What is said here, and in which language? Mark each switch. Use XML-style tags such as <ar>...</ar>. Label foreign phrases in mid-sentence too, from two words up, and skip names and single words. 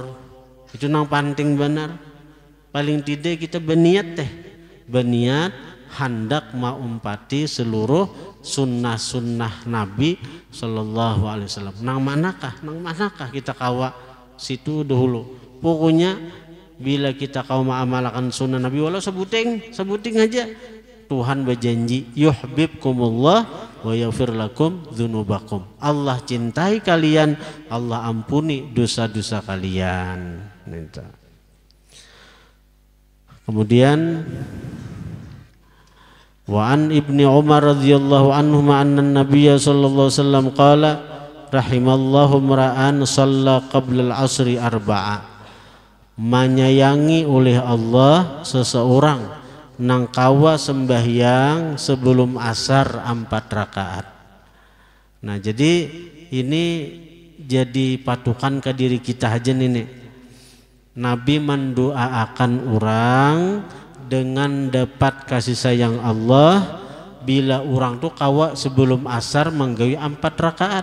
<bjn>Itu nang penting benar. Paling tidak kita berniat hendak mengumpati seluruh sunnah-sunnah Nabi</bjn> <ar>صلى الله عليه وسلم.</ar> <bjn>Nang manakah kita kawa situ dahulu. Pokoknya bila kita kau mengamalkan sunnah Nabi walau sebuting aja, Tuhan berjanji</bjn> <ar>يحببكم الله ويغفر لكم ذنوبكم.</ar> <bjn>Allah cintai kalian, Allah ampuni dosa-dosa kalian.</bjn> <ar>Kemudian وعن ابن عمر رضي الله عنه أن النبي صلى الله عليه وسلم قال رحم الله امرأ صلى قبل العصر أربعا.</ar> <bjn>Menyayangi oleh Allah seseorang nang kawa sembahyang sebelum asar 4 rakaat. Nah, jadi ini jadi patukan ke diri kita aja nih. Nabi mendoakan orang dengan dapat kasih sayang Allah bila orang tuh kawa sebelum asar menggawi 4 rakaat.</bjn>